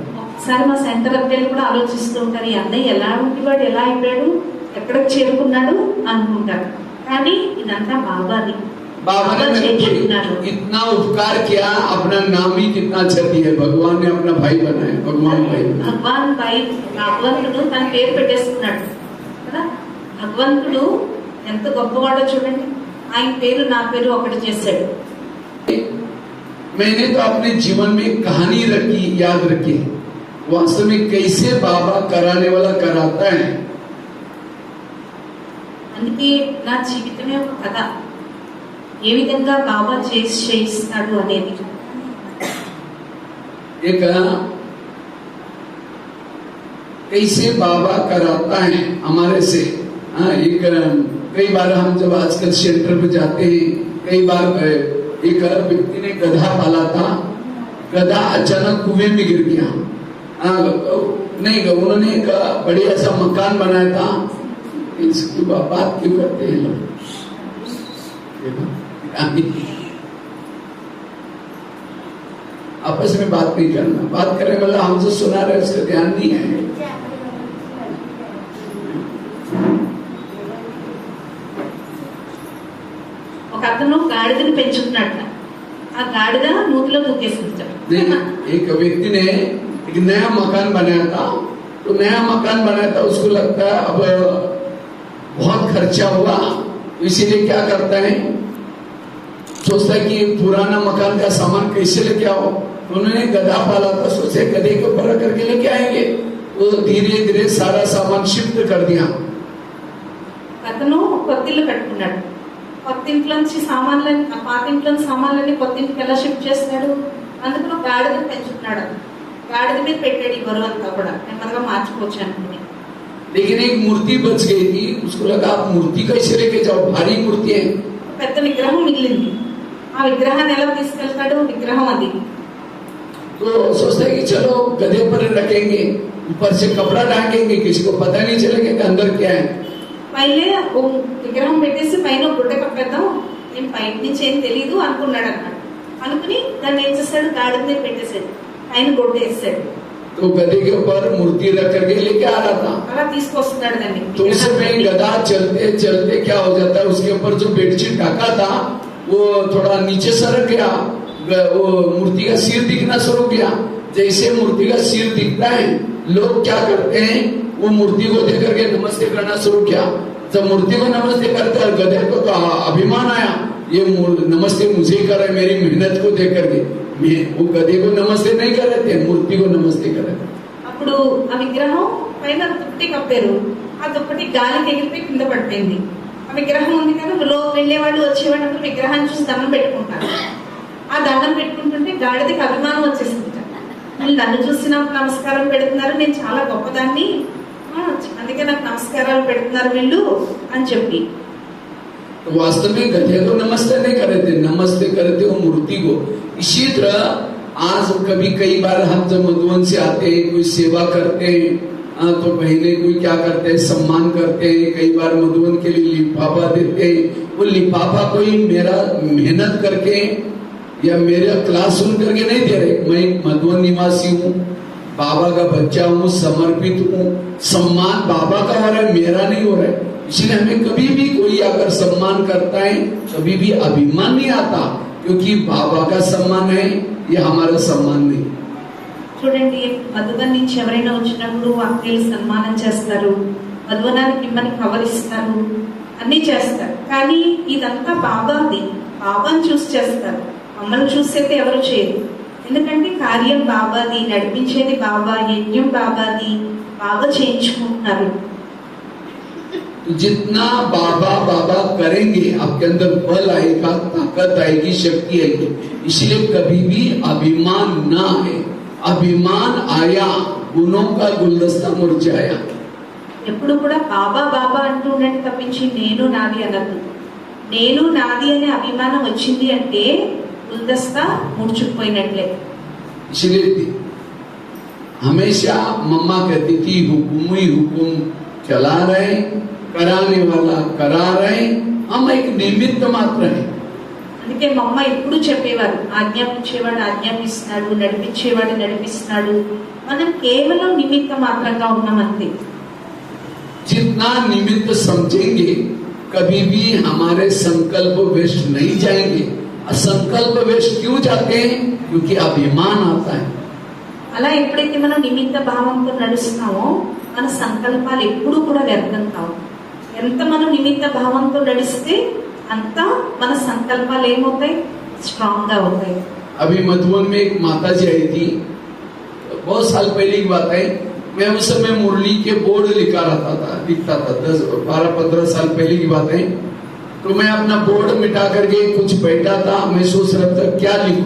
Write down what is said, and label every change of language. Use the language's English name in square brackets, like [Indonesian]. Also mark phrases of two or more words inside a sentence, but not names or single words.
[Telugu] ఒకసారి మా సెంటర్ అబ్బాయిలు కూడా ఆలోచిస్తూ ఉంటారు, ఈ అన్నయ్య ఎలా ఉండేవాడు, ఎలా అయిపోయాడు, ఎక్కడికి చేరుకున్నాడు అనుకుంటారు, కానీ ఇదంతా బాబాది. [Hindi] बाबा ने मेरे को इतना उपकार किया, अपना नाम ही कितना अच्छा दिया, भगवान ने अपना भाई बनाया, भगवान भाई बनाया। [Telugu] భగవంతుడు తన పేరు పెట్టేసుకున్నాడు కదా. భగవంతుడు ఎంత గొప్పవాడో చూడండి, ఆయన పేరు నా పేరు ఒకటి చేశాడు. [Hindi] मैंने तो अपने जीवन में कहानी रखी, याद रखी, वास्तव में कैसे बाबा कराने वाला कराता है। [Telugu] అందుకే నా జీవితమే ఒక కథ, ఏ విధంగా బాబా చేయిస్తాడు అనేది. [Hindi] एक कैसे बाबा कराता है हमारे से। एक कई बार हम जब आजकल सेंटर पे जाते हैं, कई बार एक व्यक्ति ने गधा पाला था, गधा अचानक कुएं में गिर गया। नहीं, उन्होंने एक बढ़िया सा मकान बनाया था। इसकी बात क्यों करते हैं लोग? आपस में बात नहीं करना, बात करने वाला हमसे सुना रहे उसका ध्यान नहीं है। [Telugu] ఒక అతను గాడిదని పెంచుకున్నాడు, ఆ గాడిద నూతిలో దూకేసుకుంటాడు. [Hindi] एक व्यक्ति ने एक नया मकान बनाया था, तो नया मकान बनाया था, उसको लगता है अब बहुत खर्चा हुआ, इसीलिए क्या करता है, सोचता है कि पुराना मकान का सामान कैसे लेके आओ। उन्होंने गधा पाला था, सोचे गधे के ऊपर करके लेके आएंगे, तो धीरे धीरे सारा सामान शिफ्ट कर दिया। [Telugu] అతను కొత్తిల్లు కట్టుకున్నాడు, కొత్తింట్లోంచి సామాన్లని, పాత ఇంట్లోని సామాన్లన్నీ కొత్తింటికి ఎలా షిఫ్ట్ చేస్తాడు, అందుకు గాడిదని పెంచుకున్నాడు. గాడిద మీద పెట్టాడు ఈ బరువు అంతా కూడా, నెమ్మదిగా మార్చుకోవచ్చు అనుకుని. [Hindi] लेकिन एक मूर्ति बच गई थी, उसको लगा आप मूर्ति कैसे लेके जाओ, भारी मूर्ति है। [Telugu] పెద్ద విగ్రహం మిగిలింది, ఆ విగ్రహాన్ని ఎలా తీసుకెళ్తాడు, విగ్రహం అది. [Hindi] तो सोचते हैं कि चलो गधे पर रखेंगे, ऊपर से कपड़ा ढाकेंगे, किसी को पता नहीं चलेगा कि अंदर क्या है। [Telugu] పైలే ఓ విగ్రహం పెట్టేసి పైన గుడ్డ కప్పేద్దాం, నేను బయట నుంచి ఏం తెలీదు అనుకున్నాడు అన్నమాట. అనుకుని దాన్ని ఏం చేస్తాడు, గాడిద మీద పెట్టేశాడు, పైన గుడ్డ వేసాడు. [Hindi] तो गधे के ऊपर मूर्ति रख करके लेके आ रहा था, [Telugu] అలా తీసుకొస్తున్నాడు దాన్ని. [Hindi] तो उस समय गधा चलते चलते क्या हो जाता है, उसके ऊपर जो बेडशीट ढका था वो थोड़ा नीचे सरक गया, वो मूर्ति का सिर दिखना शुरू किया। जैसे मूर्ति का सिर दिखता है, लोग क्या करते हैं, वो मूर्ति को देख करके नमस्ते करना शुरू किया। जब मूर्ति को नमस्ते करते हैं, गधे को तो अभिमान आया, ये नमस्ते मुझे कर रहे, मेरी मेहनत को देख करके। वो गधे को नमस्ते नहीं कर रहे थे, मूर्ति को नमस्ते कर रहे थे। [Telugu] అప్పుడు ఆ విగ్రహం పైన దుప్పటి కప్పారు, ఆ దుప్పటి గాలికి ఎగిరిపోయి కింద పడిపోయింది. ఆ విగ్రహం ఉంది కదా, వెళ్ళేవాళ్ళు వచ్చేవాళ్ళు అందరూ విగ్రహాన్ని చూసి దండం పెట్టుకుంటారు. ఆ దండం పెట్టుకుంటుంటే గాడిదకి అభిమానం వచ్చేసింది, వీళ్ళు నన్ను చూసినప్పుడు నమస్కారం పెడుతున్నారు, నేను చాలా గొప్పదాన్ని, అందుకే నాకు నమస్కారాలు పెడుతున్నారు వీళ్ళు అని చెప్పి. [Hindi] वास्तव में गधे को नमस्ते नहीं कर रहे थे, नमस्ते करते वो मूर्ति को। इसी तरह आज कभी कई बार हम जब मधुबन से आते हैं, कोई सेवा करते हैं, तो बहने कोई क्या करते हैं, सम्मान करते हैं, कई बार मधुबन के लिए लिफाफा देते हैं। वो लिफाफा कोई मेरा मेहनत करके या मेरा क्लास सुन करके नहीं दे रहे, मैं मधुबन निवासी हूँ, बाबा का बच्चा हूँ, समर्पित हूँ, सम्मान बाबा का हो रहा है, मेरा नहीं हो रहा है। इसलिए हमें कभी भी कोई अगर सम्मान करता है, कभी भी अभिमान नहीं आता, क्योंकि बाबा का सम्मान है, ये हमारा सम्मान नहीं। [Telugu] చూడండి, మధుబన్ నుంచి ఎవరైనా వచ్చినప్పుడు అక్కలు సన్మానం చేస్తారు, మధుబనానికి మిమ్మల్ని కవర్ ఇస్తారు, అన్ని చేస్తారు. కానీ ఇదంతా బాబాది, బాబాని చూసి చేస్తారు, మమ్మల్ని చూసైతే ఎవరు చేయరు. ఎందుకంటే కార్యం బాబాది, నడిపించేది బాబా, యజ్ఞం బాబాది, బాబా చేయించుకుంటున్నారు. [Hindi] जितना बाबा बाबा करेंगे, आपके अंदर बल आएगा, ताकत आएगी, शक्ति आएगी। इसलिए कभी भी अभिमान ना है। अभिमान आया, गुणों का गुलदस्ता मुरझाया। [Telugu] ఎప్పుడు కూడా బాబా బాబా అంటూ ఉండండి తప్పించి నేను నాది అనద్దు. నేను నాది అనే అభిమానం వచ్చింది అంటే గుల్దస్తా ముడుచుకుపోయినట్లే. [Hindi] इसलिए हमेशा मम्मा कहती थी, हुकुम ही हुकुम चला रहे, कराने वाला करा रहे, हम एक निमित्त मात्र है। [Telugu] అందుకే మా అమ్మ ఎప్పుడు చెప్పేవారు, ఆజ్ఞాపించేవాడు ఆజ్ఞాపిస్తున్నాడు, నడిపించేవాడు నడిపిస్తున్నాడు, మనం కేవలం నిమిత్త మాత్రంగా ఉన్నాం అంతే. [Hindi] जितना निमित्त समझेंगे कभी भी हमारे संकल्प वेस्ट नहीं जाएंगे। संकल्प वेस्ट क्यों जाते हैं? क्योंकि अभिमान आता है। [Telugu] అలా ఎప్పుడైతే మనం నిమిత్త భావంతో నడుస్తున్నామో మన సంకల్పాలు ఎప్పుడు కూడా వ్యర్థం కావు. ఎంత మనం నిమిత్త భావంతో నడిస్తే అంత మన సంకల్పాలు ఏమవుతాయి? స్ట్రాంగ్ గా అవుతాయి. [Hindi] अभी मधुबन में एक माता जी आई थी, बहुत साल पहले की बात है। मैं उस समय मुरली के बोर्ड लिखता था 10-12-15 साल पहले की बात है। तो मैं अपना बोर्ड मिटा करके कुछ बैठा था, मैं सोच रहा था क्या लिखूं।